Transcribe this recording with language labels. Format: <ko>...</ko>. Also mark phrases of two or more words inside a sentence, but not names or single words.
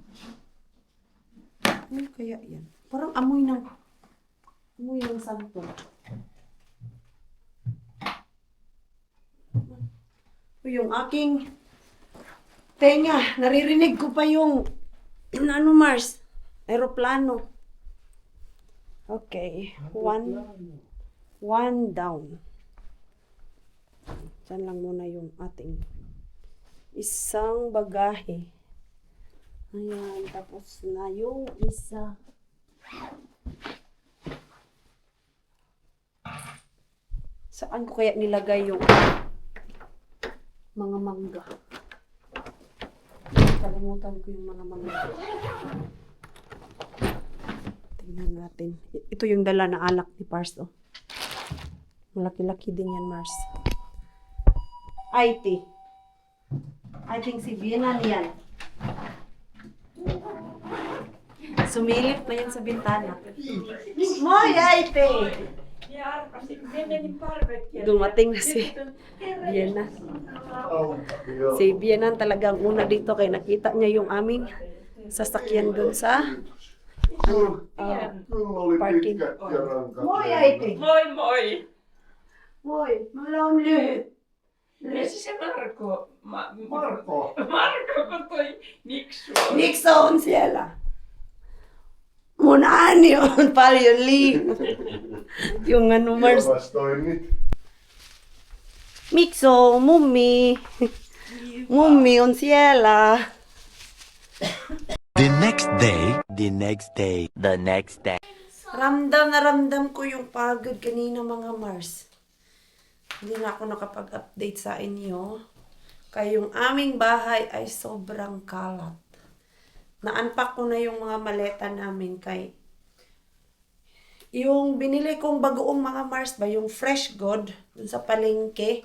<tl>Ano kaya yan? Parang amoy ng santol. Yung aking tenga, naririnig ko pa yung Mars, aeroplano.</tl> <en>Okay, one down.</en> <tl>Diyan lang muna yung ating isang bagahe. Ayan, tapos na yung isa. Saan ko kaya nilagay yung mga mangga? Kalimutan ko yung mga mangga. Tingnan natin. Ito yung dala na alak ni Pars, oh. Malaki-laki din yan, Mars. IT.</tl> <en>I think</en> <tl>si Vienna yan. Sumilip na yan sa bintana. Moy, IT! Dumating na si Vienna. Si Vienna talagang una dito kaya nakita niya yung aming sasakyan dun sa</tl> <fi>Kyllä oli</fi> <tl>parking.</tl> <fi>pitkät ja rankat. Moi äiti! Moi moi! Moi, mulla on lyhyt. Missä se Marko? Marko. Marko, kun toi Niksu on. Miksi on siellä? Mun ääni on paljon liikaa.</fi> <tl>Yung ano Mars.</tl> <fi>Ilmastoinnit. Mikso, mummi. Mummi on siellä.</fi> <en>The next day, the next day, the next day.</en> <tl>Ramdam na ramdam ko yung pagod kanina mga Mars. Hindi na ako nakapag-update sa inyo. Kaya yung aming bahay ay sobrang kalat. Na-unpack ko na yung mga maleta namin kay yung binili kong bagoong mga Mars ba, yung</tl> <en>fresh good</en> <tl>dun sa palengke.</tl>